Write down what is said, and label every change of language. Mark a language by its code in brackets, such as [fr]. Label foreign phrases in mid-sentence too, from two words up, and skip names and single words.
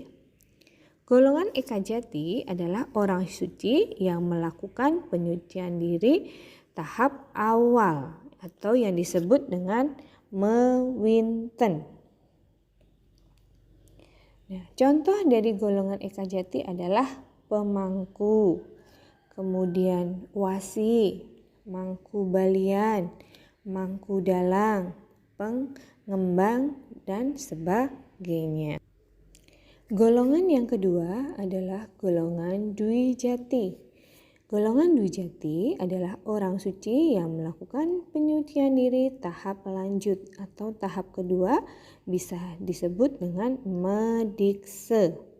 [id] Golongan Eka Jati adalah orang suci yang melakukan penyucian diri tahap awal atau yang disebut dengan mewinten. Nah, contoh dari golongan Eka Jati adalah pemangku, kemudian wasi, mangku balian, mangku dalang, pengembang, dan sebagainya. Golongan yang kedua adalah golongan Dwi Jati. Golongan Dwi Jati adalah orang suci yang melakukan penyucian diri tahap lanjut atau tahap kedua, bisa disebut dengan mediksa.